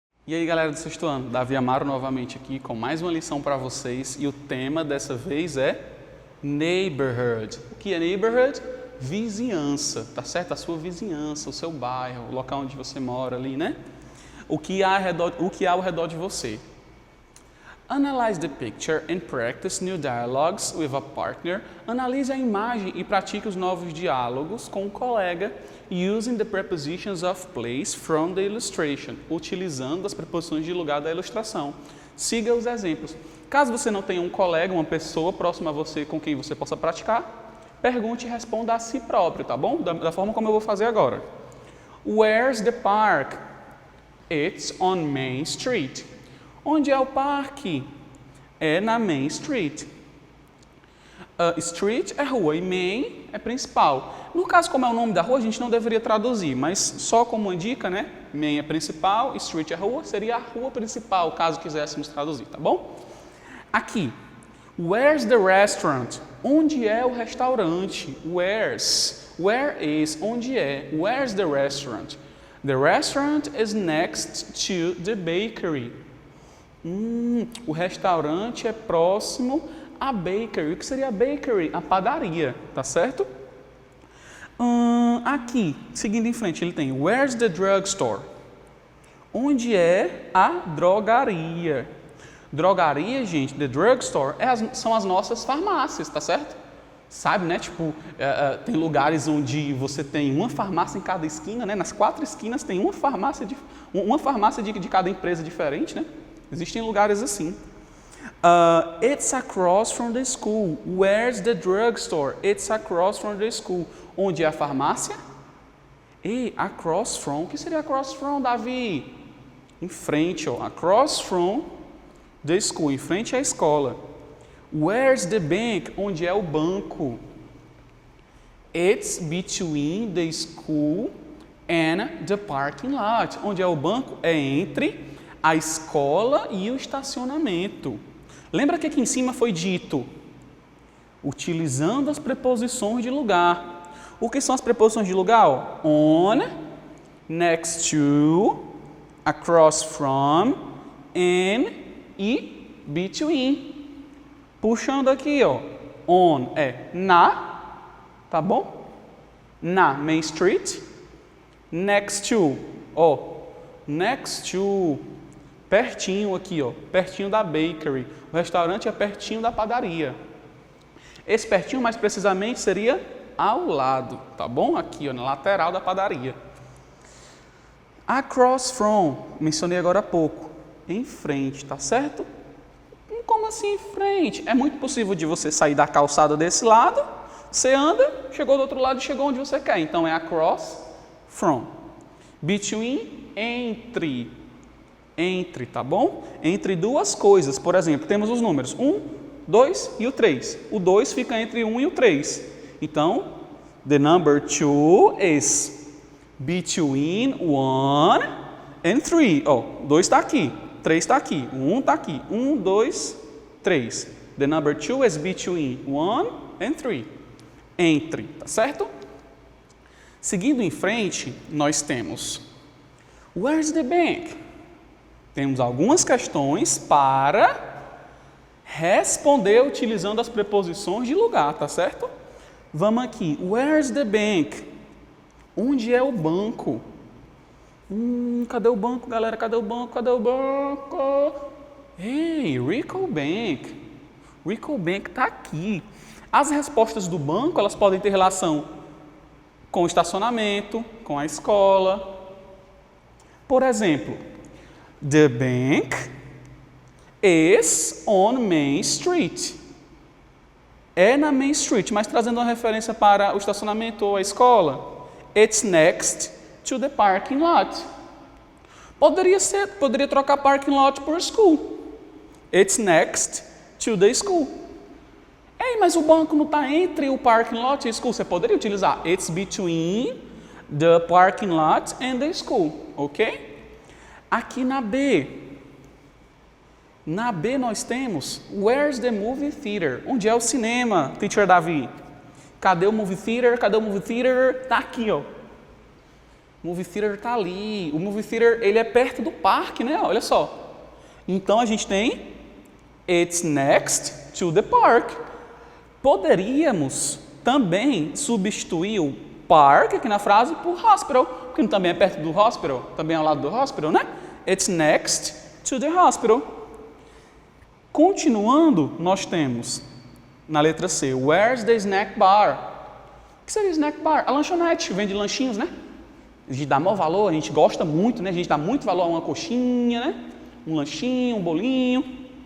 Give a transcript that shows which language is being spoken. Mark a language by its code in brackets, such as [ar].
[pt] E aí, galera do sexto ano, Davi Amaro novamente aqui com mais uma lição para vocês e o tema dessa vez é Neighborhood. O que é Neighborhood? Vizinhança, tá certo? A sua vizinhança, o seu bairro, o local onde você mora ali, né? O que há ao redor de você. [en] Analyze the picture and practice new dialogues with a partner. [pt] Analise a imagem e pratique os novos diálogos com um colega [en] using the prepositions of place from the illustration, [pt] utilizando as preposições de lugar da ilustração. Siga os exemplos. Caso você não tenha um colega, uma pessoa próxima a você com quem você possa praticar, pergunte e responda a si próprio, tá bom? Da forma como eu vou fazer agora. [en] Where's the park? It's on Main Street. [pt] Onde é o parque? É na Main Street. Street é rua e Main é principal. No caso, como é o nome da rua, a gente não deveria traduzir, mas só como uma dica, né? Main é principal, Street é rua, seria a rua principal, caso quiséssemos traduzir, tá bom? [en] Aqui, where's the restaurant? [pt] Onde é o restaurante? [en] Where's? Where is? [pt] Onde é? [en] Where's the restaurant? The restaurant is next to the bakery. [pt] O restaurante é próximo à bakery. O que seria a bakery? A padaria, tá certo? Aqui, seguindo em frente, ele tem [en] where's the drugstore? [pt] Onde é a drogaria? Drogaria, gente, the drugstore são as nossas farmácias, tá certo? Sabe, né? Tipo, tem lugares onde você tem uma farmácia em cada esquina, né? Nas 4 esquinas tem uma farmácia de cada empresa diferente, né? Existem lugares assim. [en] It's across from the school. Where's the drugstore? It's across from the school. [pt] Onde é a farmácia? E across from. O que seria across from, Davi? Em frente, ó. [en] Across from the school. [pt] Em frente à escola. [en] Where's the bank? [pt] Onde é o banco? [en] It's between the school and the parking lot. [pt] Onde é o banco? É entre a escola e o estacionamento. Lembra que aqui em cima foi dito, utilizando as preposições de lugar. O que são as preposições de lugar? [en] On, next to, across from, in e between. [pt] Puxando aqui, ó, on é na, tá bom? Na Main Street. Next to, ó, next to, pertinho aqui, ó, pertinho da bakery. O restaurante é pertinho da padaria. Esse pertinho, mais precisamente, seria ao lado, tá bom? Aqui, ó, na lateral da padaria. Across from, mencionei agora há pouco, em frente, tá certo? Como assim em frente? É muito possível de você sair da calçada desse lado, você anda, chegou do outro lado e chegou onde você quer. Então é across from. Between, entre, tá bom? Entre duas coisas, por exemplo, temos os números 1, 2 e o 3. O 2 fica entre 1 e o 3. [en] Então, the number 2 is between 1 and 3. [pt] Ó, 2 está aqui, 3 está aqui, 1 está aqui. 1, 2, 3. [en] The number 2 is between 1 and 3. [pt] Entre, tá certo? Seguindo em frente, nós temos [en] where's the bank? [pt] Temos algumas questões para responder utilizando as preposições de lugar, tá certo? Vamos aqui. [en] Where's the bank? [pt] Onde é o banco? Cadê o banco, galera? Cadê o banco? Cadê o banco? Hey, Rico Bank. Rico Bank está aqui. As respostas do banco, elas podem ter relação com o estacionamento, com a escola. Por exemplo, [en] the bank is on Main Street. [pt] É na Main Street, mas trazendo uma referência para o estacionamento ou a escola. [en] It's next to the parking lot. [pt] Poderia trocar [en] parking lot por school. It's next to the school. [pt] Ei, mas o banco não está entre o parking lot e a school. Você poderia utilizar [en] it's between the parking lot and the school, [pt] ok? Aqui na B nós temos [en] where's the movie theater? [pt] Onde é o cinema, teacher Davi? Cadê o movie theater? Cadê o movie theater? Tá aqui, ó. O movie theater está ali. O movie theater, ele é perto do parque, né? Olha só. Então, a gente tem [en] it's next to the park. [pt] Poderíamos também substituir o park aqui na frase por hospital, porque também é perto do hospital, também é ao lado do hospital, né? [en] It's next to the hospital. [pt] Continuando, nós temos na letra C, [en] where's the snack bar? [pt] O que seria snack bar? A lanchonete, vende lanchinhos, né? A gente dá maior valor, a gente gosta muito, né? A gente dá muito valor a uma coxinha, né? Um lanchinho, um bolinho.